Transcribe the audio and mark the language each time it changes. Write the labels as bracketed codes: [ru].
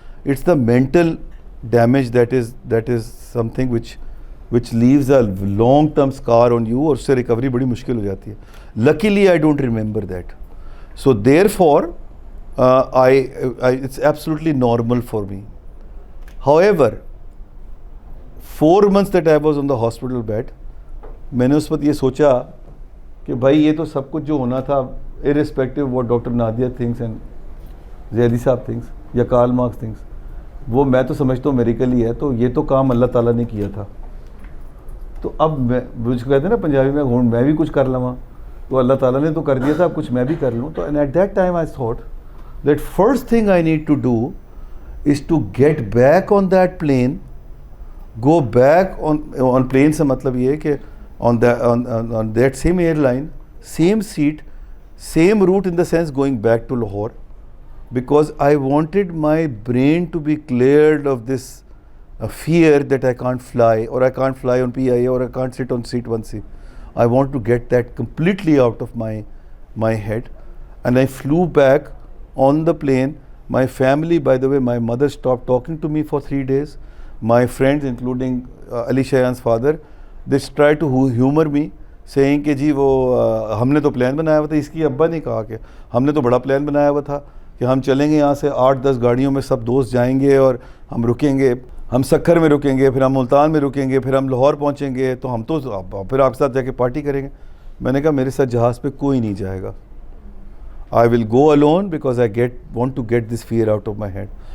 [en] it's the mental damage that is something which leaves a long term scar on you, [ur] اور اس سے recovery بڑی مشکل ہو جاتی ہے. [en] Luckily I don't remember that, so therefore it's absolutely normal for me. However, 4 months that I was on the hospital bed, [ur] میں نے اس وقت یہ سوچا کہ بھائی یہ تو سب کچھ جو ہونا تھا [en] irrespective of what [ur] doctor Nadia thinks and Zaidi صاحب thinks یا کارل مارکس thinks, وہ میں تو سمجھتا ہوں میریکل ہی ہے, تو یہ تو کام اللہ تعالیٰ نے کیا تھا. تو اب مجھ کو کہتے ہیں نا پنجابی میں بھی کچھ کر لواں, تو اللہ تعالیٰ نے تو کر دیا تھا, اب کچھ میں بھی کر لوں. تو [en] at that time I thought that first thing I need to do is to get back on that plane, go back on plane [ur] سے مطلب یہ ہے کہ [en] On that same airline, same seat, same route, in the sense going back to Lahore, because I wanted my brain to be cleared of this fear that I can't fly, or I can't fly on PIA, or I can't sit on seat 1C. I want to get that completely out of my head, and I flew back on the plane. My family, by the way, my mother stopped talking to me for 3 days. My friends, including Ali Shayan's father, they tried to humor me, saying [ur] کہ جی وہ ہم نے تو plan بنایا ہوا تھا. اس کی ابا نے کہا کہ ہم نے تو بڑا پلان بنایا ہوا تھا کہ ہم چلیں گے یہاں سے 8-10 گاڑیوں میں سب دوست جائیں گے, اور ہم رکیں گے, ہم سکھر میں رکیں گے, پھر ہم ملتان میں رکیں گے, پھر ہم لاہور پہنچیں گے, تو ہم تو پھر آپ کے ساتھ جا کے پارٹی کریں گے. میں نے کہا میرے ساتھ جہاز پہ کوئی نہیں جائے گا. [en] I will go alone because I want to get this fear out of my head.